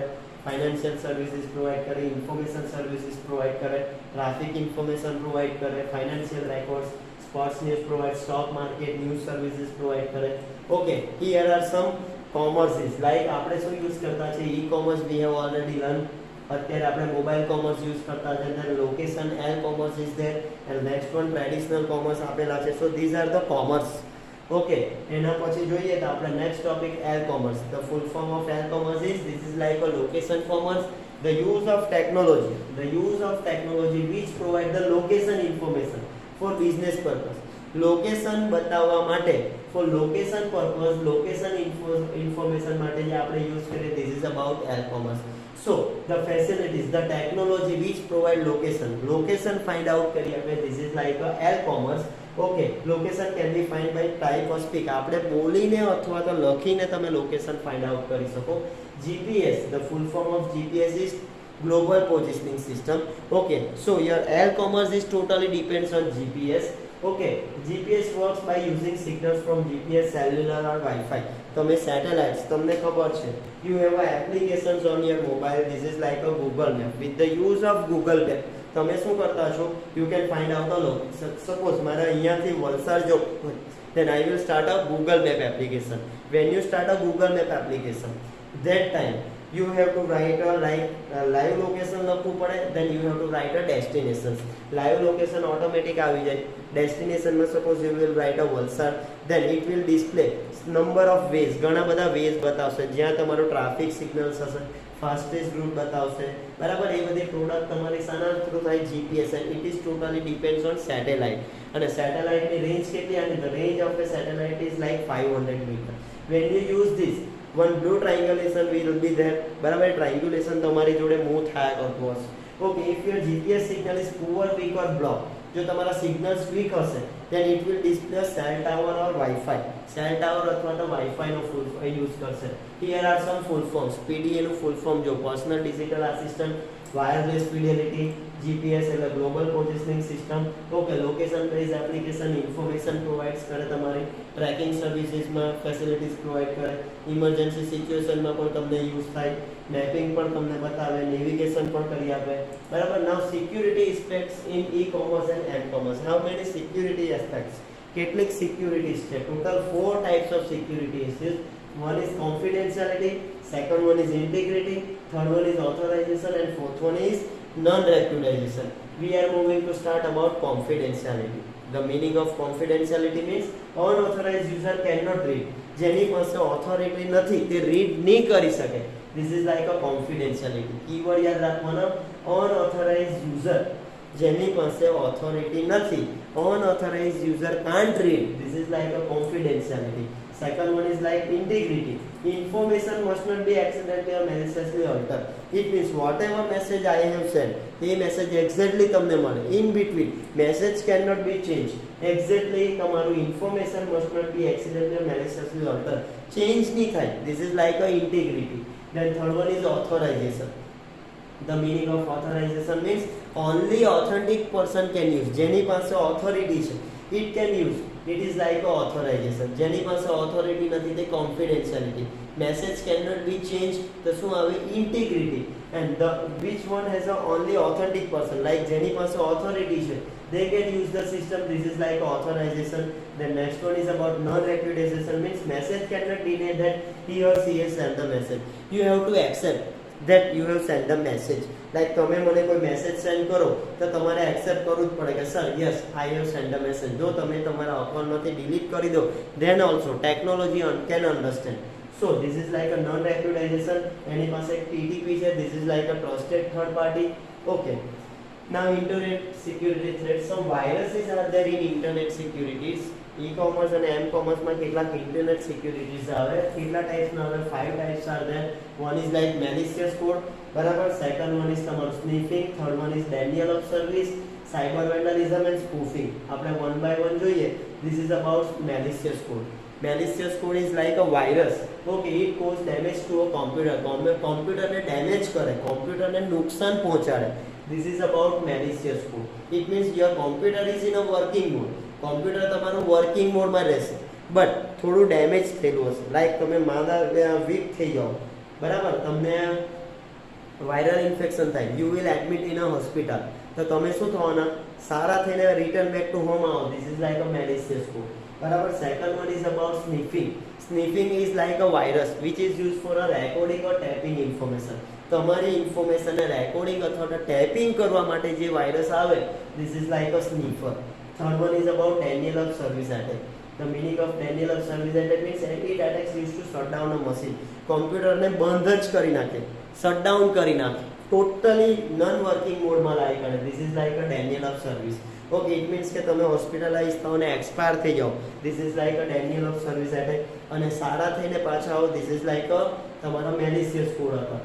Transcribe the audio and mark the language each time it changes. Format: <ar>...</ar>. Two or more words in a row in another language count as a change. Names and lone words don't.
<en>Financial services provide કરે, information services provide કરે, traffic information provide કરે, financial records, sports news provide, stock market news services provide કરે. Okay, here are some commerces.</en> <gu>લાઈક આપણે શું યુઝ કરતા છે,</gu> <en>e-commerce we have already learn.</en> <gu>અત્યારે આપણે</gu> <en>mobile commerce</en> <gu>યુઝ કરતા છે.</gu> <en>then location L commerce is there and next one traditional commerce</en> <gu>આપેલા છે.</gu> <en>સો these are the commerce.</en> <gu>ઓકે, એના પછી જોઈએ તો આપણે</gu> <en>next topic L commerce. The full form of L commerce is this is like a location commerce, the use of technology which provide the location information for business purpose.</en> <gu>લોકેશન બતાવવા માટે,</gu> <en>for location purpose,</en> <gu>લોકેશન ઇન્ફોર્મેશન માટે જે આપણે યુઝ કરીએ,</gu> <en>this is about એલ કોમર્સ. So the facilities, the technology which provide location find out</en> <gu>કરી આપણે,</gu> <en>this is like a L commerce. Okay, location can be find by type or speak.</en> <gu>આપણે બોલીને અથવા તો લખીને તમે</gu> <en>location find out</en> <gu>કરી શકો.</gu> <en>GPS, the full form of GPS is global positioning system. Okay, so your L commerce is totally depends on GPS. Okay, GPS works by using signals from GPS, cellular or Wi-Fi.</en> <gu>તમે સેટેલાઇટ્સ, તમને ખબર છે,</gu> <en>you have applications on your mobile. This is like a Google map. With the use of Google map</en> <gu>તમે શું કરતા છો,</gu> <en>you can find out the location.</en> <gu>Suppose મારે અહીંયાથી વલસાડ જવું હોય,</gu> <en>then I will start a Google map application. When you start a Google map application, that time you have to write a live location</en> <gu>લખવું પડે,</gu> <en>then you have to write a destinations. live location automatic</en> <gu>આવી જાય.</gu> <en>destination માં suppose you will write a વલસાડ, then it will display number of ways,</en> <gu>ઘણા બધા ways બતાવશે, જ્યાં તમારો</gu> <en>traffic signals</en> <gu>હશે,</gu> <en>fastest route</en> <gu>બતાવશે, બરાબર. એ બધી પ્રોડક્ટ તમારી શાના થ્રુ થાય,</gu> <en>GPS, and it is totally depends on satellite.</en> <gu>અને સેટેલાઇટની રેન્જ કેટલી, અને</gu> <en>the range of a satellite is like 500 meter. when you use this, one blue triangulation will be there,</en> <gu>બરાબર. ટ્રાયંગ્યુલેશન તમારી જોડે મૂવ થયા કરતું હશે. ઓકે,</gu> <en>if your GPS signal is poor, weak or blocked,</en> <gu>જો તમારા સિગ્નલ્સ વીક હશે,</gu> <en>then it will display cell tower or Wi-Fi. cell tower</en> <gu>અથવા તો Wi-Fi નો</gu> <en>full use</en> <gu>કરશે.</gu> <en>here are some full forms.</en> <gu>PDA નું</gu> <en>full form</en> <gu>જો,</gu> <en>Personal Digital Assistant, Wireless Fidelity,</en> <gu>GPS એટલે</gu> <en>Global Positioning System.</en> <gu>ઓકે,</gu> <en>location base application information provides</en> <gu>કરે, તમારી ટ્રેકિંગ સર્વિસીસમાં ફેસિલિટીઝ પ્રોવાઇડ કરે,</gu> <en>emergency situationમાં</en> <gu>પણ તમને યુઝ થાય, મેપિંગ પણ તમને બતાવે, નેવિગેશન પણ કરી આપે, બરાબર.</gu> <en>Now security aspects in e-commerce and m-commerce. How many security aspects,</en> <gu>કેટલીક સિક્યુરિટીઝ છે. ટોટલ 4</gu> <en>types of security</en> <gu>છે.</gu> <en>one is confidentiality, second one is integrity, third one is authorization, and fourth one is non-recognition. We are moving to start about confidentiality. The meaning of confidentiality means unauthorized user cannot read.</en> <gu>જેની પાસે authority નથી તે read નહીં કરી શકે.</gu> <en>This is like a confidentiality.</en> <gu>Keyword યાદ રાખવાનો,</gu> <en>unauthorized user,</en> <gu>જેની પાસે authority નથી,</gu> <en>unauthorized user can't read. This is like a confidentiality. Second one is like integrity. Information must not be accidentally or maliciously altered. It means whatever message I have sent, the message exactly</en> <gu>તમને મળે.</gu> <en>In between, message cannot be changed. Exactly તમારું information must not be accidentally or maliciously altered.</en> <gu>Change નહીં થાય.</gu> <en>This is like a integrity. Then third one is authorization. The meaning of authorization means only authentic person can use.</en> <gu>જેની પાસે authority છે,</gu> <en>it can use. It is like a authorization.</en> <gu>જેની પાસે authority નથી તે</gu> <en>confidentiality. Message cannot be changed,</en> <gu>તો શું આવે,</gu> <en>integrity. And the which one has a only authentic person, like</en> <gu>જેની પાસે authority છે,</gu> <en>they can use the system. This is like authorization. The next one is about non-repudiation, means message cannot deny that he or she has sent the message. You have to accept. that you have sent the message.</en> <gu>Like તમે મને કોઈ</gu> <en>message send</en> <gu>કરો તો તમારે એક્સેપ્ટ કરવું જ પડે કે</gu> <en>sir yes I have send a message.</en> <gu>જો તમે તમારા અકાઉન્ટમાંથી ડિલીટ કરી દો</gu> <en>then also technology can understand. So this is like a non recognition. એની પાસે એક TTP છે. This is like a trusted third party. Okay. Now internet security threats. Some viruses are there in internet securities. E-commerce and M-commerce</en> <gu>માં કેટલાક</gu> <en>internet securities</en> <gu>આવે. કેટલા ટાઈપ્સના આવે?</gu> <en>5 types are there. One is like malicious code, બરાબર. Second one is તમારું sniffing. Third one is denial of service, cyber vandalism and spoofing.</en> <gu>આપણે</gu> <en>one by one</en> <gu>જોઈએ.</gu> <en>This is about malicious code. Malicious code is like a virus. Okay, it cause damage to a computer.</en> <gu>Computer ને ડેમેજ કરે, કોમ્પ્યુટરને નુકસાન પહોંચાડે.</gu> <en>This is about malicious code. It means your computer is in a working mode.</en> <gu>કોમ્પ્યુટર તમારું</gu> <en>working modeમાં</en> <gu>રહેશે બટ થોડું ડેમેજ થયેલું હશે. લાઈક તમે માદા વીક થઈ જાઓ, બરાબર, તમને</gu> <en>viral infection</en> <gu>થાય,</gu> <en>you will admit in a hospital,</en> <gu>તો તમે શું થવાના? સારા થઈને</gu> <en>return back to home</en> <gu>આવો.</gu> <en>this is like a malicious code,</en> <gu>બરાબર.</gu> <en>Second one is about sniffing. Sniffing is like a virus which is use for a recording or tapping information.</en> <gu>તમારી ઇન્ફોર્મેશનને રેકોર્ડિંગ અથવા તો ટેપિંગ કરવા માટે જે વાયરસ આવે,</gu> <en>this is like a sniffer. Third one is about denial of service attack. The meaning of denial of service attack means it attacks used to shut down a machine.</en> <gu>કોમ્પ્યુટરને બંધ જ કરી નાખે,</gu> <en>shut down</en> <gu>કરી નાખે, ટોટલી</gu> <en>non working modeમાં</en> <gu>લાવી કાઢે.</gu> <en>This is like a denial of service.</en> <gu>ઓકે,</gu> <en>it means</en> <gu>કે તમે હોસ્પિટલાઇઝ થાઓ અને એક્સપાયર થઈ જાઓ.</gu> <en>This is like a denial of service attack.</en> <gu>અને સારા થઈને પાછા આવો,</gu> <en>this is like a</en> <gu>તમારા મેલિશિયસ કોડ હતા.</gu>